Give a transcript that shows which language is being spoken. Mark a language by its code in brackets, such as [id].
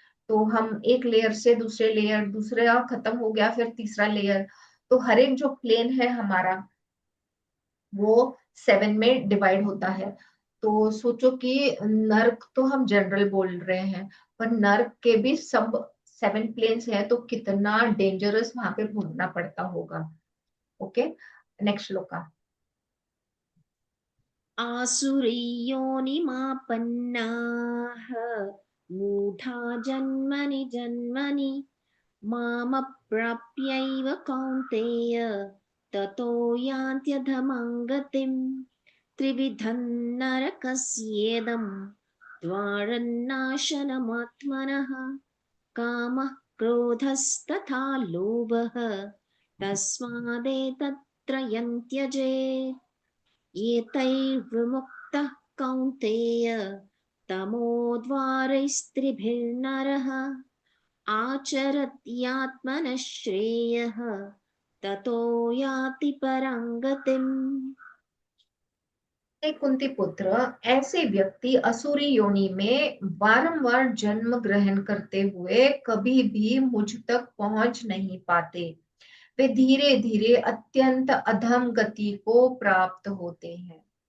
[hi] तो हम एक लेयर से दूसरे लेयर, दूसरा खत्म हो गया फिर तीसरा लेयर, तो हर एक जो प्लेन है हमारा वो 7 में डिवाइड होता है। तो सोचो कि नर्क तो हम जनरल बोल रहे हैं, पर नर्क के भी सब 7 प्लेन्स है, तो कितना डेंजरस वहां पे घूमना पड़ता होगा। Okay, next shloka. [sa] आसुरीयोनिमापन्नाः मूढा जन्मनि जन्मनि मामप्राप्यैव कौन्तेय ततो यान्त्यधमां गतिम् त्रिविधं नरकस्येदं द्वारन्नाशनमात्मनः कामः क्रोधस्तथा लोभः तस्मादेतत्त्रयं त्यजेत् एतैर्विमुक्तः कौन्तेय तमोद्वारैस्त्रिभिर्नरः आचरत्यात्मनः श्रेयः ततो याति परां गतिम्। [hi] कुंती पुत्र, ऐसे व्यक्ति असुरी योनि में बारंबार जन्म ग्रहण करते हुए कभी भी मुझ तक पहुंच नहीं पाते। वे धीरे धीरे अत्यंत अधम गति को प्राप्त होते हैं।